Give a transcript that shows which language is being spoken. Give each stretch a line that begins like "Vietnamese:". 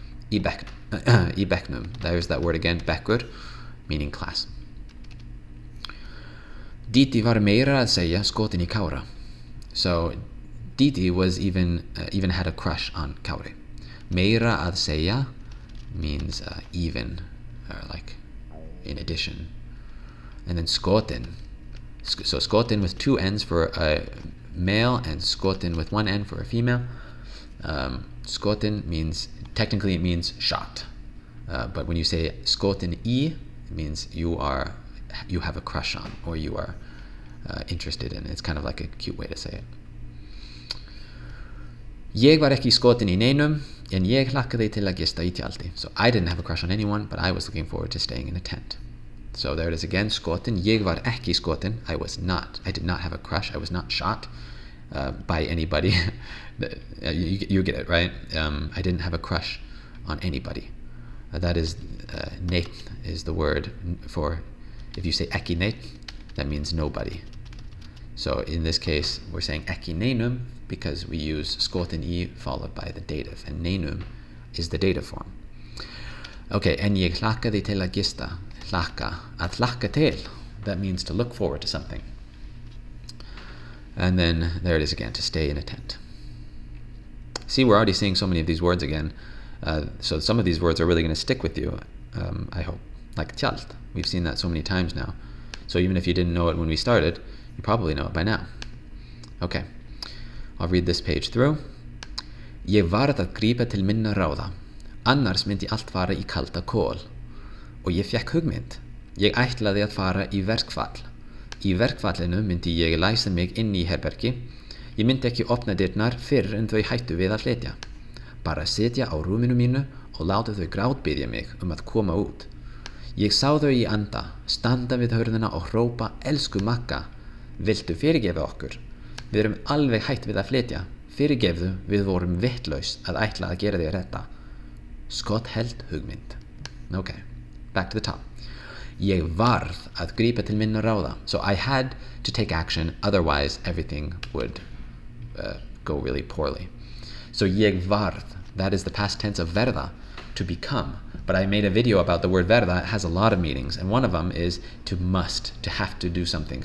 Icelandic: Í bekknum, there's that word again, bekkur, meaning class. Díti var meira að segja skotin í Kára.
English: So Didi was even had a crush on Kári. Meira að segja means even, or like in addition. And then skotin. So skotin with two N's for a male and skotin with one N for a female. Skotin means, technically it means shot. But when you say skotin I, it means you have a crush on, or you are interested in. It's kind of like a cute way to say it.
Icelandic: Ég var ekki skotin í neinum, en ég hlakkaði til að gista í tjaldi.
English: So I didn't have a crush on anyone, but I was looking forward to staying in a tent. So there it is again, skotin. Ég var ekki skotin. I did not have a crush. I was not shot by anybody. You get it, right? I didn't have a crush on anybody. That is, neitt is the word for, if you say ekki neitt, that means nobody. So in this case, we're saying ekki neinum because we use skotin I followed by the dative, and neinum is the dative form. Okay, en ég hlakkaði til að gista.
Icelandic: Hlakka, að hlakka til.
English: That means to look forward to something. And then there it is again, to stay in a tent. See, we're already seeing so many of these words again. So some of these words are really going to stick with you, I hope. Like tjald. We've seen that so many times now. So even if you didn't know it when we started, you probably know it by now. Okay, I'll read this page through.
Icelandic: Ég varð að grípa til minna ráða. Annars myndi allt fara í kalda kol. Og ég fékk hugmynd. Ég ætlaði að fara í verkfall. Í verkfallinu myndi ég læsa mig inn í herbergi. Ég myndi ekki opna dyrnar fyrr en þau hættu við að flytja. Bara sitja á rúminu mínu og láta þau grátbiðja mig að koma út. Ég sá þau í anda, standa við hurðina og hrópa, elsku Magga, viltu fyrirgefa okkur? Við erum alveg hætt við að flytja. Fyrirgefðu, við vorum vittlaus að ætla að gera þér þetta.
English: Skottheld hugmynd. Okay, back to the top.
Icelandic: Ég varð að grípa til minna ráða.
English: So I had to take action, otherwise everything would go really poorly. So ég varð, that is the past tense of verða, to become. But I made a video about the word verða. It has a lot of meanings, and one of them is to must, to have to do something.